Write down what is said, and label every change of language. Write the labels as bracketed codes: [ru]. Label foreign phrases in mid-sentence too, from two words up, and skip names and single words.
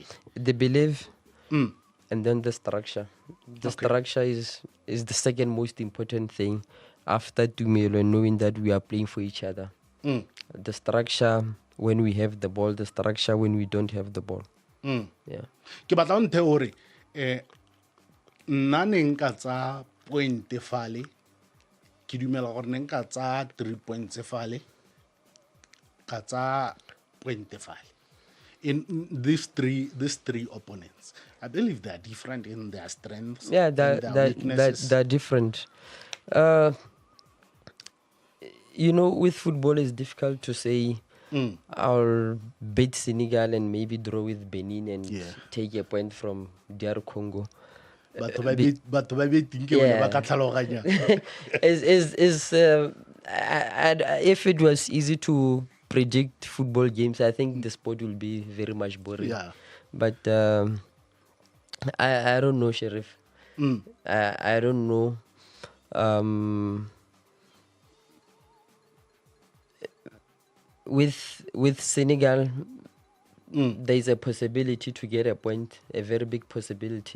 [en] The belief, and then the structure. The structure is the second most important thing after Tumelo, knowing that we are playing for each other. The structure when we have the ball, the structure when we don't have the ball. Yeah. [st] Ke batla o nthe hore nna ne nka tsa point fale ke dumela gore ne nka tsa 3 points fale ka tsa point fale [en] in these three opponents. I believe they are different in their strengths. Yeah, and their weaknesses. they're different. With football, it's difficult to say I'll beat Senegal and maybe draw with Benin and take a point from DR Congo. [tn] Batho ba beting ke bone ba ka tlhaloganya. [en] If it was easy to predict football games, I think the sport will be very much boring. Yeah. But I don't know, Sheriff. I don't know. With Senegal, there is a possibility to get a point, a very big possibility.